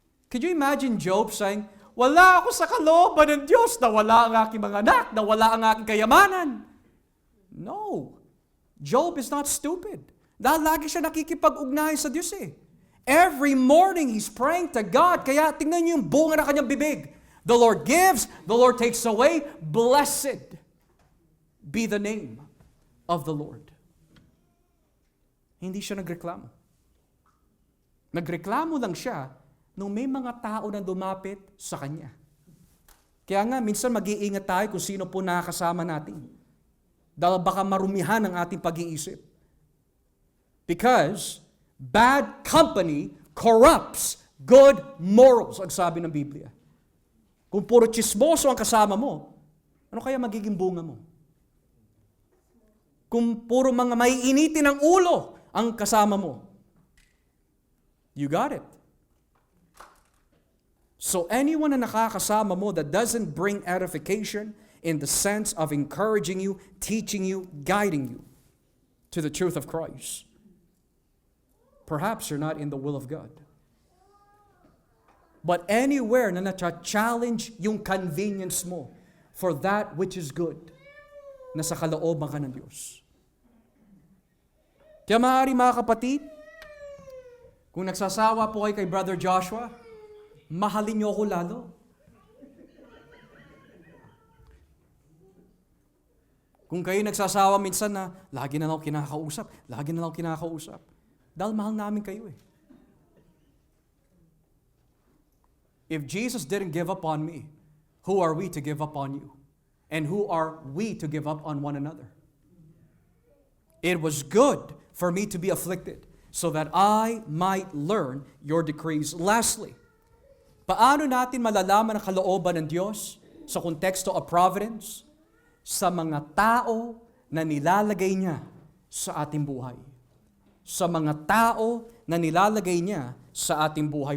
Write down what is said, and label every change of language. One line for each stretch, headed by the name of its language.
English: Could you imagine Job saying,
Filipino: wala ako sa kalooban ng Diyos, nawala ang aking mga anak, nawala ang aking kayamanan? No.
English: Job is not stupid.
Filipino: Dahil lagi siya nakikipag-ugnayan sa Diyos eh.
English: Every morning he's praying to God.
Filipino: Kaya tingnan niyo yung bunga ng kanyang bibig.
English: The Lord gives, the Lord takes away. Blessed be the name of the Lord.
Filipino: Hindi siya nagreklamo. Nagreklamo lang siya nung may mga tao na lumapit sa kanya. Kaya nga, minsan mag-iingat tayo kung sino po nakakasama natin. Dahil baka marumihan ang ating pag-iisip. Because bad company corrupts good morals, ang sabi ng Biblia. Kung puro chismoso ang kasama mo, ano kaya magiging bunga mo? Kung puro mga maiinitin ng ulo ang kasama mo,
English: you got it. So anyone
Filipino: na nakakasama mo
English: that doesn't bring edification in the sense of encouraging you, teaching you, guiding you to the truth of Christ, perhaps you're not in the will of God. But anywhere
Filipino: na na-challenge yung convenience mo
English: for that which is good,
Filipino: nasa kalooban ka ng Diyos. Kaya maaari mga kapatid, kung nagsasawa po kayo kay Brother Joshua, mahalin niyo ako lalo. Kung kayo nagsasawa minsan na, lagi na lang ako kinakausap. Dahil mahal namin kayo eh.
English: If Jesus didn't give up on me, who are we to give up on you? And who are we to give up on one another? It was good for me to be afflicted, so that I might learn your decrees.
Filipino: Lastly, paano natin malalaman ang kalooban ng Diyos sa konteksto
English: of providence?
Filipino: Sa mga tao na nilalagay niya sa ating buhay. Sa mga tao na nilalagay niya sa ating buhay.